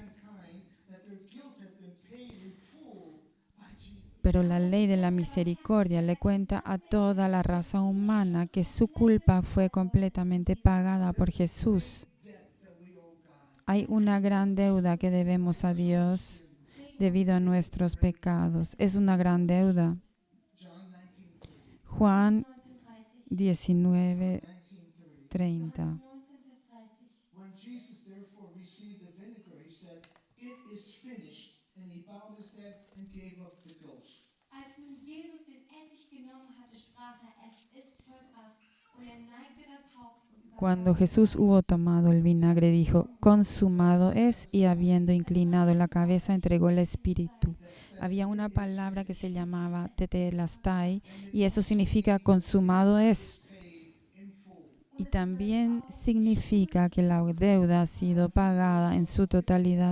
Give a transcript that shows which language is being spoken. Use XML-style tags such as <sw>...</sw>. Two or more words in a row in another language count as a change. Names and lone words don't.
<es>Pero la ley de la misericordia le cuenta a toda la raza humana que su culpa fue completamente pagada por Jesús. Hay una gran deuda que debemos a Dios debido a nuestros pecados. Es una gran deuda. Juan 19:30.</es> <en>When Jesus therefore received the vinegar, he said, "It is finished." And he bowed his head and gave up the ghost.</en> <de>Als nun Jesus den Essig genommen hatte, sprach es ist vollbracht. Und neigte das Haupt und</de> <es>Cuando Jesús hubo tomado el vinagre, dijo, consumado es, y habiendo inclinado la cabeza, entregó el espíritu. Había una palabra que se llamaba tetelestai, y eso significa consumado es. Y también significa que la deuda ha sido pagada en su totalidad.</es>